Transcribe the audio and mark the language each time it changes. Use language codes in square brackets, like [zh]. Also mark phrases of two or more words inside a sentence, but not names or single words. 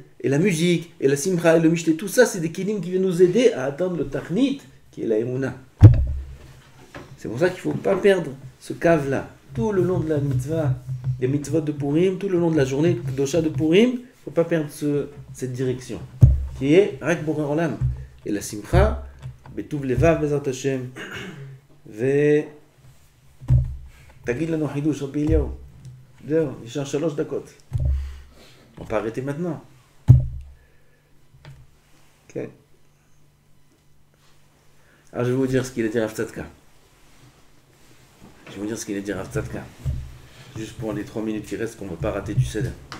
[fr] Et la musique, et la Simcha, et le Mishté, tout ça c'est des kilim qui viennent nous aider à atteindre le Tachnit, qui est la Emouna. C'est pour ça qu'il ne faut pas perdre ce cave-là. Tout le long de la mitzvah, les mitzvot de Purim, tout le long de la journée d'Osha de Purim, il ne faut pas perdre cette direction, qui est [he] רק בורא עולם. [fr] Et la Simcha, [he] בטוב לבב בעזרת השם, תגיד לנו חידוש, רבי אליהו. זהו, נשאר 3 דקות. [fr] On peut arrêter maintenant. Ok. Alors je vais vous dire ce qu'il a dit Rav Tzadka. Je vais vous dire ce qu'il a dit Rav Tzadka. Juste pour les 3 minutes qui restent, qu'on ne va pas rater du Seder.